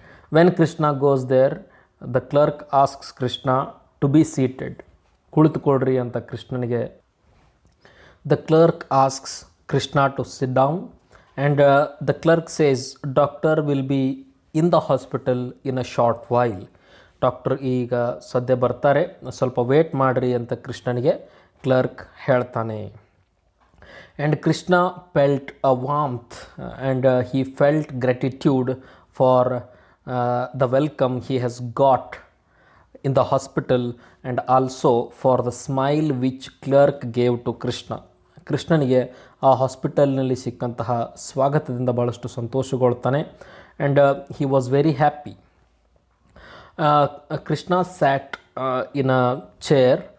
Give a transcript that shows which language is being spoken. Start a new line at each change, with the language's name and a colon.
English: When Krishna goes there, the clerk asks Krishna to be seated.
Kannada: ಕುಳಿತುಕೊಳ್ಳ್ರಿ ಅಂತ ಕೃಷ್ಣನಿಗೆ.
English: The clerk asks Krishna to sit down and the clerk says, doctor will be in the hospital in a short while.
Kannada: Doctor ಈಗ ಸದ್ಯ ಬರ್ತಾರೆ, ಸ್ವಲ್ಪ wait ಮಾಡಿರಿ ಅಂತ ಕೃಷ್ಣನಿಗೆ clerk ಹೇಳ್ತಾನೆ.
English: And Krishna felt a warmth and he felt gratitude for the welcome he has got in the hospital and also for the smile which clerk gave to Krishna.
Kannada: ಕೃಷ್ಣನಿಗೆ ಆ ಹಾಸ್ಪಿಟಲ್ನಲ್ಲಿ ಸಿಕ್ಕಂತಹ ಸ್ವಾಗತದಿಂದ ಭಾಳಷ್ಟು ಸಂತೋಷಗೊಳ್ತಾನೆ.
English: And he was very happy. Krishna sat in a chair